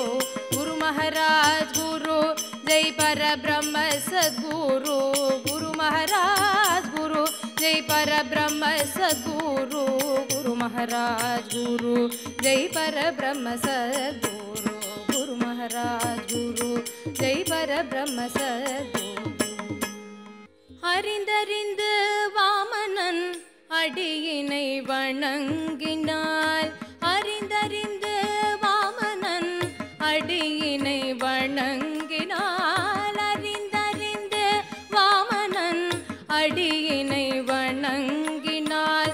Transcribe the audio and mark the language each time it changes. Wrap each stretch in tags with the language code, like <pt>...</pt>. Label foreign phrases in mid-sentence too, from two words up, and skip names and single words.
<sa>गुरु महाराज गुरु जय पर ब्रह्म सद्गुरु. गुरु महाराज गुरु जय पर ब्रह्म सद्गुरु. गुरु महाराज गुरु जय पर ब्रह्म सद्गुरु. गुरु महाराज गुरु जय पर ब्रह्म सद्गुरु.</sa> <ta>அறிந்தறிந்து வாமனன் அடியினை வணங்கினாள். அறிந்தறிந்து வாமனன் அடியினை வணங்கினாள். அறிந்தறிந்து வாமனன் அடியினை வணங்கினாள்.</ta>